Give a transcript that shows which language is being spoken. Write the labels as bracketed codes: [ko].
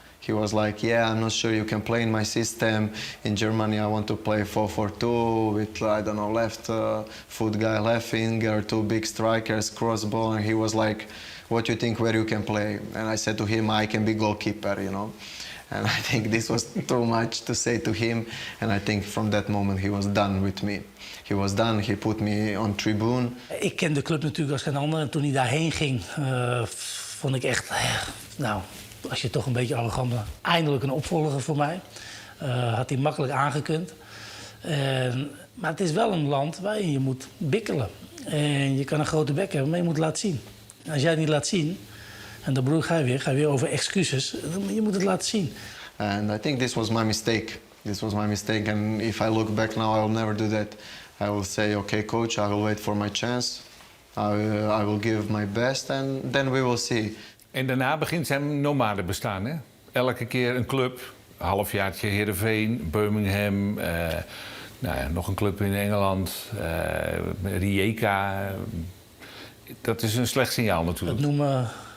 [en] He was like, "Yeah, I'm not sure you can play in my system. In Germany, I want to play 4-4-2 with, I don't know, left foot guy, left winger, 2 big strikers, crossball." And he was like, "What do you think where you can play?" And I said to him, "I can be goalkeeper, you know." And I think this was too much to say to him. And I think from that moment he was done with me. He was done, he put me on tribune. [nl] Ik ken de club natuurlijk als geen ander. En toen hij daarheen ging, vond ik echt, nou, als je toch een beetje arrogant bent, eindelijk een opvolger voor mij. Had hij makkelijk aangekund. Maar het is wel een land waarin je moet bikkelen. En je kan een grote bek hebben, maar je moet het laten zien. En als jij het niet laat zien, en dan ga je weer over excuses. Je moet het laten zien. [en] And I think this was my mistake. This was my mistake, and if I look back now, I will never do that. I will say, "Okay, coach, I will wait for my chance. I will give my best, and then we will see." [nl] En daarna begint zijn nomadenbestaan, hè? Elke keer een club, een halfjaartje Heerenveen, Birmingham, nou ja, nog een club in Engeland, Rijeka. Dat is een slecht signaal natuurlijk.